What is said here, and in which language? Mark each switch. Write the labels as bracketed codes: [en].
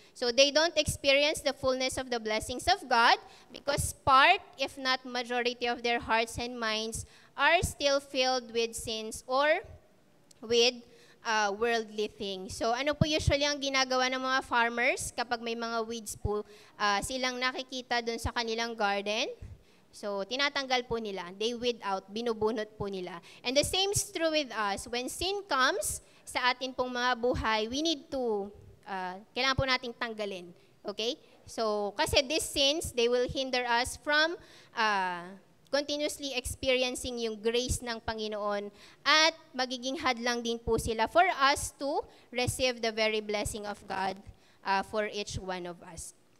[en] So, they don't experience the fullness of the blessings of God because part, if not majority of their hearts and minds are still filled with sins or with worldly things. [tl] So, ano po usually ang ginagawa ng mga farmers kapag may mga weeds po silang nakikita dun sa kanilang garden? So, tinatanggal po nila. [en] They weed out, [tl] binubunot po nila. [en] And the same is true with us. When sin comes [tl] sa atin pong mga buhay, [en] we need to, [tl] kailangan po nating tanggalin. [en] Okay? So, kasi these sins, they will hinder us from continuously experiencing [tl] yung grace ng Panginoon at magiging hadlang din po sila [en] for us to receive the very blessing of God for each one of us.